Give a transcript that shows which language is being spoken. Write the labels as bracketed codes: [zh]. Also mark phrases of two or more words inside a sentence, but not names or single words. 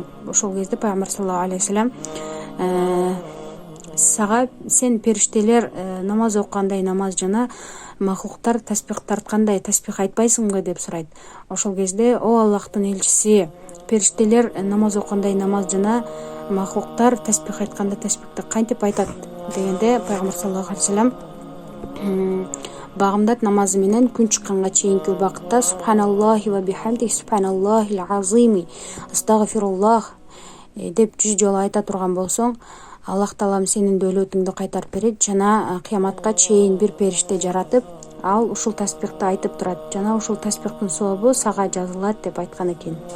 [ky] Ошол кезде Пайгамбар [ar] صلى الله عليه وسلم [ky] сага сен периштелер намаз окугандай намаз жана махлуктар таспих тарткандай таспих айтпайсыңбы деп сурайт. Ошол кезде: "О Аллахтын элчиси, периштелер намаз окугандай намаз жана махлуктар таспих айтканда таспихти кантип айтат?" дегенде Пайгамбар [ar] صلى الله عليه وسلم [ky] багымдат намазы менен күн чыкканга чейинки убакытта [ar] سبحان الله وبحمده سبحان الله العظيم أستغفر الله [ky] деп 100 жолу айта турган болсоң, Аллах Таалам сенин дөөлөтүңдү кайтарып берет жана кыяматка чейин бир периште жаратып, ал ушул таспихти айтып турат жана ушул таспихтин сообу сага жазылат деп айткан экен.